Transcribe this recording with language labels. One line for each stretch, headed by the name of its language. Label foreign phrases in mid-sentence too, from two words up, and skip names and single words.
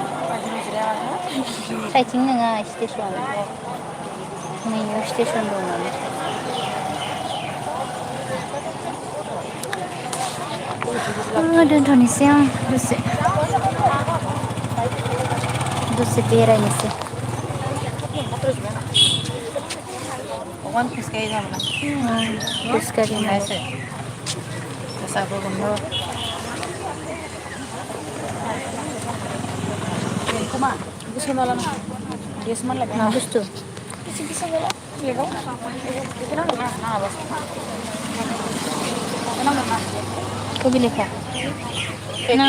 Bodo: साइथिं नङा स्टेसन नैयाव स्टेसन दं नालाय दोनथ'नोसै आं दसे बेरायनोसै
Assamese: অকণমান খোজকাঢ়ি যাম না খোজকাঢ়িম ওলাইছে পেচাবৰ গোন্ধ
Bodo: मा बुस्थु कबि लेखा